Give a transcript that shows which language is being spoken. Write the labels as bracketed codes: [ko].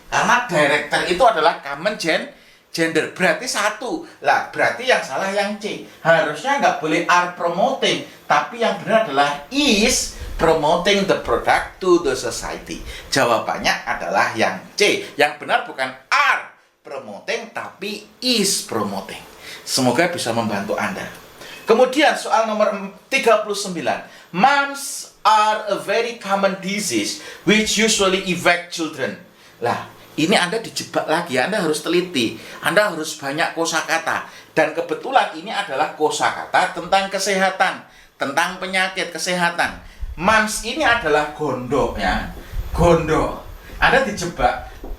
[id] Karena director itu adalah common gender. Berarti satu. Lah, berarti yang salah yang C. Harusnya nggak boleh [en] are promoting. [id] Tapi yang benar adalah [en] is promoting the product to the society. [id] Jawabannya adalah yang C. Yang benar bukan [en] are promoting, [id] tapi [en] is promoting. [id] Semoga bisa membantu Anda. Kemudian soal nomor 39. [en] Mumps are a very common disease which usually affect children. [id] Lah, ini Anda dijebak lagi. Anda harus teliti. Anda harus banyak kosakata. Dan kebetulan ini adalah kosakata tentang kesehatan, tentang penyakit kesehatan. Mumps ini adalah gondok ya. Gondok. Anda dijebak.